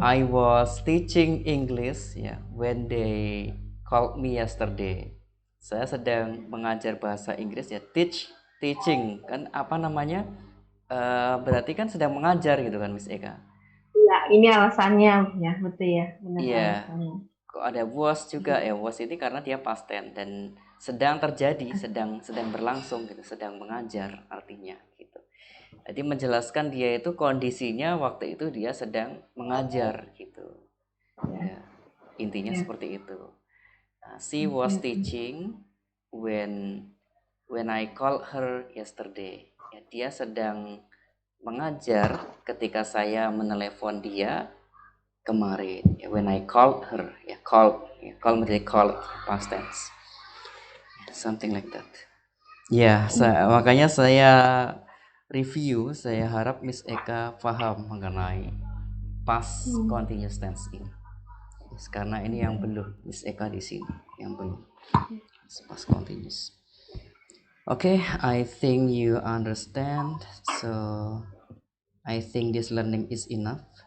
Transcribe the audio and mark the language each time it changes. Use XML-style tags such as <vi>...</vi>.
<en>I was teaching English ya when they called me yesterday.</en> <id>Saya sedang mengajar bahasa Inggris ya, teaching kan apa namanya? Berarti kan sedang mengajar gitu kan Miss Eka. Ya, ini alasannya ya, betul ya, benar Iya, alasannya. kok ada was juga ya. Was ini karena dia past tense dan sedang terjadi, sedang sedang berlangsung gitu, sedang mengajar artinya gitu. Jadi menjelaskan dia itu kondisinya waktu itu dia sedang mengajar gitu. Ya, intinya seperti itu.</id> <en>She was teaching when I called her yesterday.</en> <id>Ya, dia sedang mengajar ketika saya menelepon dia kemarin.</id> <en>Ya, when I called her. Ya, call menjadi called past tense. Something like that.</en> <id>Ya, makanya saya review, saya harap Miss Eka paham mengenai past continuous tense ini. Yes, karena ini yang belum Miss Eka di sini, yang belum past continuous.</id> <en>Okay, I think you understand. So I think this learning is enough.</en>